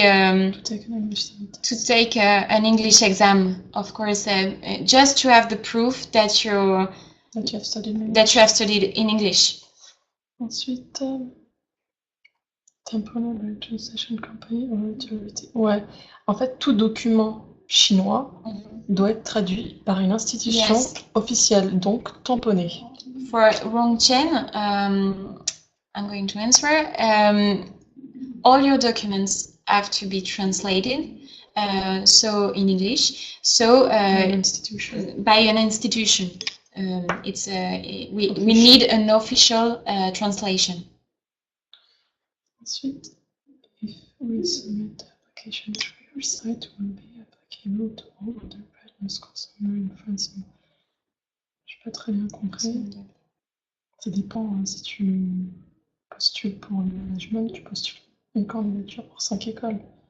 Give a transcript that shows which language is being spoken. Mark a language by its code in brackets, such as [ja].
[en] to take an English test. To take an English exam. Of course, just to have the proof that you have studied in English. That you have studied in English. [fr] Ensuite, tamponner [en] by translation company or authority. [fr] Ouais. En fait, tout document chinois doit être traduit par une institution officielle, donc tamponné. [en] For Rongchen, I'm going to answer. All your documents have to be translated, so in English. So by an institution. It's we need an official translation. [fr] Ensuite, [en] if we submit the application through your site, will be applicable to all other partner schools somewhere in France. [fr] Je n'ai pas très bien compris. Ça dépend, hein, si tu postules pour le management, tu postules une candidature pour 5 écoles.